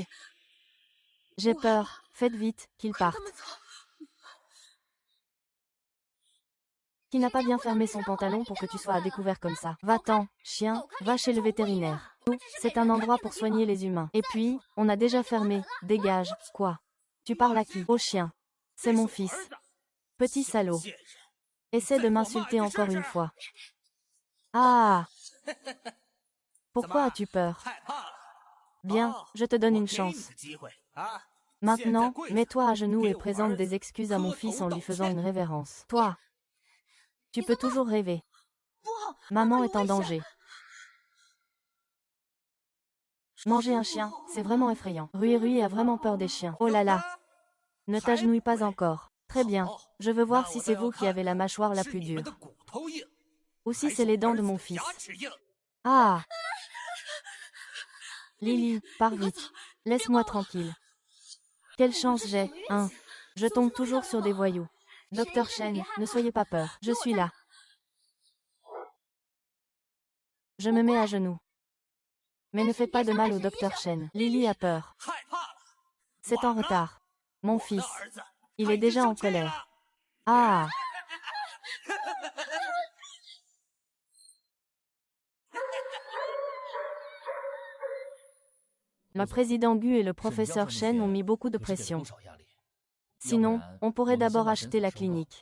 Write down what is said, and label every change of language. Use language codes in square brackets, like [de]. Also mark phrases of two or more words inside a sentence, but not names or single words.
[fr] J'ai peur, faites vite, qu'il [zh] 快 [fr] parte. [zh] 他们走！ [fr] Qui n'a pas bien fermé son pantalon pour que tu sois à découvert comme ça? Va-t'en, chien, va chez le vétérinaire. Nous, c'est un endroit pour soigner les humains. Et puis, on a déjà fermé, dégage, quoi? Tu parles à qui? Au chien. C'est mon fils. Petit salaud. [zh] 贱人， [fr] Essaie de m'insulter encore une fois. Ah! Pourquoi as-tu peur? [zh] 害怕了？ [fr] Bien, je te donne [zh] 我 [fr] une [zh] 给你 [fr] chance. [zh] 个机会啊！ [fr] Maintenant, [zh] 现在跪下 [fr] mets-toi à genoux et [zh] 给我 [fr] présente [zh] 儿 [fr] des [zh] 子 [fr] excuses à mon [zh] 磕 [fr] fils [zh] 头 [fr] en [zh] 道 [fr] lui faisant [zh] 歉 [fr] une révérence. Toi, tu peux toujours rêver. [zh] 不， [fr] Maman [zh] 有 [fr] est en [zh] 危险 [fr] danger. Manger un chien, c'est vraiment effrayant. Rui Rui a vraiment peur des chiens. Oh là là. Ne t'agenouille pas encore. Très bien. Je veux voir si c'est vous qui avez la mâchoire la [zh] 是 [fr] plus [zh] 你们 [fr] dure. [zh] 的骨头硬， [fr] Ou si [zh] 还 [fr] c'est [zh] 是 [fr] les dents [zh] 儿 [fr] de [zh] 子 [fr] mon [zh] 的 [fr] fils. [zh] 牙齿硬。 [fr] Ah! Lily, pars vite. Laisse-moi tranquille. Quelle chance j'ai, hein? Je tombe toujours sur des voyous. Docteur Chen, ne soyez pas peur. Je suis là. Je me mets à genoux. Mais ne fais pas de mal au docteur Chen. Lily a peur. [zh] 害怕了。 [fr] C'est en [zh] 晚了 [fr] retard. Mon [zh] 我的 [fr] fils. [zh] 儿子 [fr] Il [zh] 他 [fr] est [zh] 已经 [fr] déjà [zh] 生 [fr] en [zh] 气了 [fr] colère. Ah! Le président Gu et le professeur Chen ont mis beaucoup de pression. Sinon, on pourrait d'abord acheter la clinique.